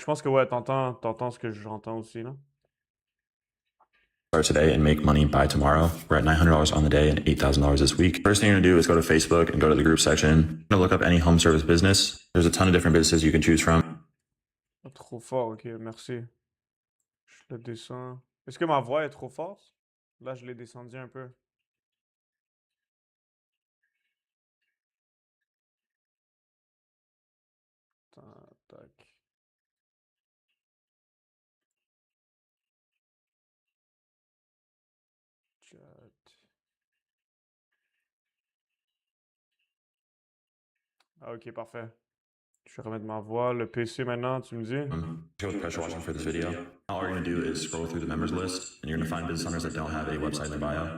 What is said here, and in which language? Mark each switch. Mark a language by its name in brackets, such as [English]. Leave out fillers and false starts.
[French] Je pense que ouais, t'entends ce que j'entends aussi là. [English] start today and make money by tomorrow. We're at $900 on the day and $8,000 this week. First thing you're gonna do is go to Facebook and go to the group section. You're gonna look up any home service business. There's a ton of different businesses you can choose from. [French] Ah, trop fort, ok, merci. Je le descends. Est-ce que ma voix est trop forte? Là, je l'ai descendu un peu. Attends, tac. Chat. Ah, ok, parfait. Je vais remettre ma voix. Le PC maintenant, tu me dis? [English] Go with pressure washing for this video. All you're gonna do is scroll through the members list, and you're gonna find business owners that don't have a website in their bio.